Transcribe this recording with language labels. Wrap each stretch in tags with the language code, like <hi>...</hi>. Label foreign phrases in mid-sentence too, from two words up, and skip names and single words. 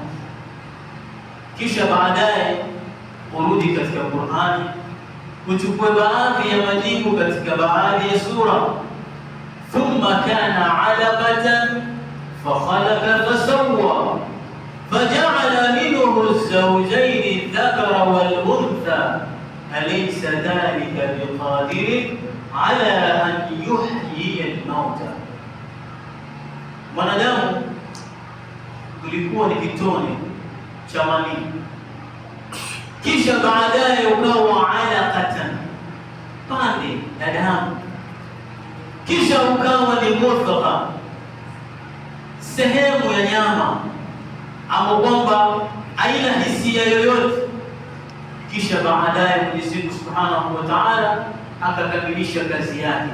<sw>Kisha baadaye urudi katika Qur'ani, uchukue baadhi ya majibu katika baadhi ya sura.</sw> <ar>ثم كان علقة فخلق فسوى فجعل منه الزوجين الذكر والأنثى أليس ذلك بقادر على أن يحيي هي الموتى.</ar> <sw>Mwanadamu ulikuwa ni kitone cha manii, kisha baadaye ukawa alaqatan, pande la damu, kisha ukawa ni mudghah, sehemu ya nyama ama kwamba haina hisia yoyote, kisha baadaye Mwenyezi Mungu Subhanahu wa Ta'ala akakamilisha kazi yake.</sw>